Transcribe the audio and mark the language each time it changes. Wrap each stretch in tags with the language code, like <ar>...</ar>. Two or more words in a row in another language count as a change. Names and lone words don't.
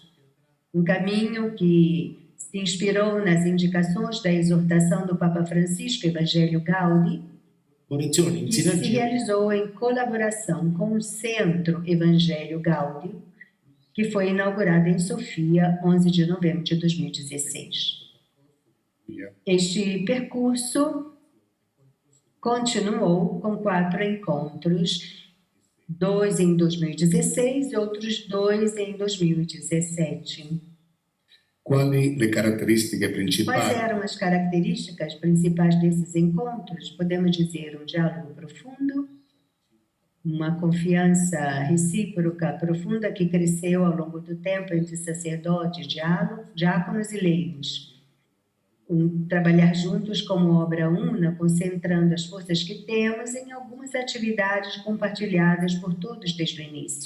<pt>Um caminho que se inspirou nas indicações da exortação do Papa Francisco, Evangelho Gaudi, que se realizou em colaboração com o Centro Evangelho Gaudi, que foi inaugurado em Sofia, 11 de novembro de 2016. Este percurso continuou com 4 encontros, 2 em 2016 e outros 2 em 2017.</pt> <it>Quali le caratteristiche principali?</it> <pt>Quais eram as características principais desses encontros? Podemos dizer um diálogo profundo, uma confiança recíproca profunda que cresceu ao longo do tempo entre sacerdotes, diáconos e leigos. Trabalhar juntos como obra una, concentrando as forças que temos em algumas atividades compartilhadas por todos desde o início.</pt>